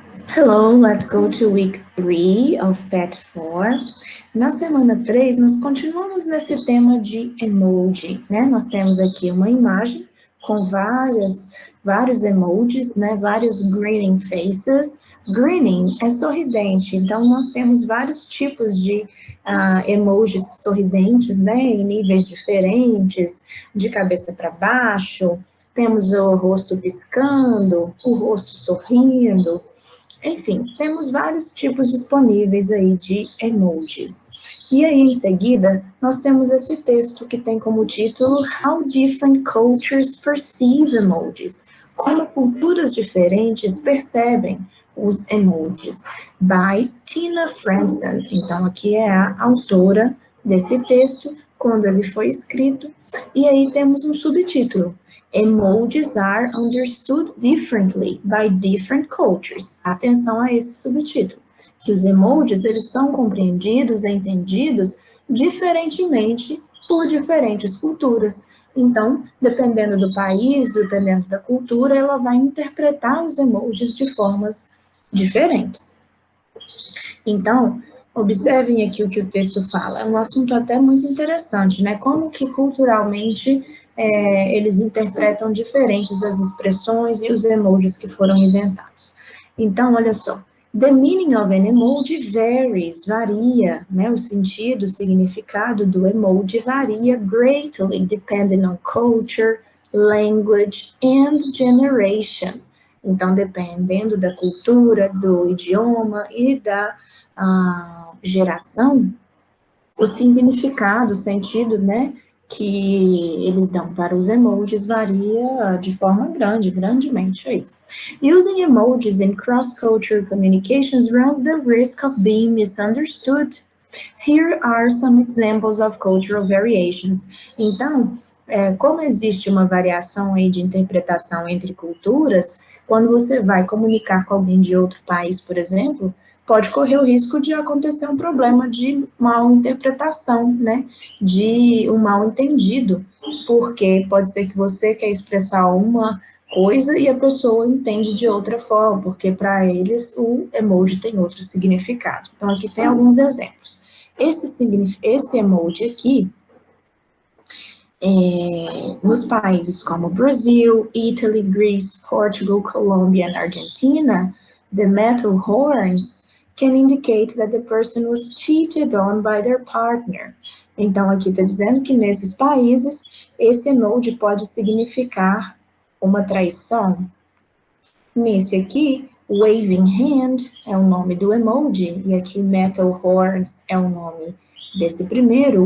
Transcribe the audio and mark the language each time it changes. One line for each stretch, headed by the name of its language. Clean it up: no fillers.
English: Hello, let's go to week 3 of PET 4.
Portuguese: Na semana 3, nós continuamos nesse tema de emoji, né? Nós temos aqui uma imagem com vários emojis, né? Vários grinning faces. Grinning é sorridente, então nós temos vários tipos de emojis sorridentes, né? Em níveis diferentes, de cabeça para baixo. Temos o rosto piscando, o rosto sorrindo. Enfim, temos vários tipos disponíveis aí de emojis. E aí, em seguida, nós temos esse texto que tem como título
English: How Different Cultures Perceive Emojis.
Portuguese: Como culturas diferentes percebem os emojis. By Tina Franzen. Então, aqui é a autora desse texto, quando ele foi escrito. E aí temos um subtítulo.
English: Emojis are understood differently by different cultures.
Portuguese: Atenção a esse subtítulo, que os emojis eles são compreendidos e entendidos diferentemente por diferentes culturas. Então, dependendo do país, dependendo da cultura, ela vai interpretar os emojis de formas diferentes. Então, observem aqui o que o texto fala. É um assunto até muito interessante, né? Como que culturalmente eles interpretam diferentes as expressões e os emojis que foram inventados. Então, olha só.
English: The meaning of an emoji varies,
Portuguese: varia, né? O sentido, o significado do emoji varia
English: greatly depending on culture, language and generation.
Portuguese: Então, dependendo da cultura, do idioma e da geração, o significado, o sentido, né, que eles dão para os emojis varia de forma grandemente aí.
English: Using emojis in cross-cultural communications runs the risk of being misunderstood. Here are some examples of cultural variations.
Portuguese: Então, como existe uma variação aí de interpretação entre culturas, quando você vai comunicar com alguém de outro país, por exemplo, pode correr o risco de acontecer um problema de mal interpretação, né? De um mal entendido, porque pode ser que você quer expressar uma coisa e a pessoa entende de outra forma, porque para eles o emoji tem outro significado. Então, aqui tem alguns exemplos. Esse emoji aqui, nos países como Brasil,
English: Italy, Greece, Portugal, Colombia and Argentina, the metal horns can indicate that the person was cheated on by their partner.
Portuguese: Então, aqui está dizendo que nesses países, esse emoji pode significar uma traição. Nesse aqui, waving hand é o nome do emoji, e aqui metal horns é o nome desse primeiro.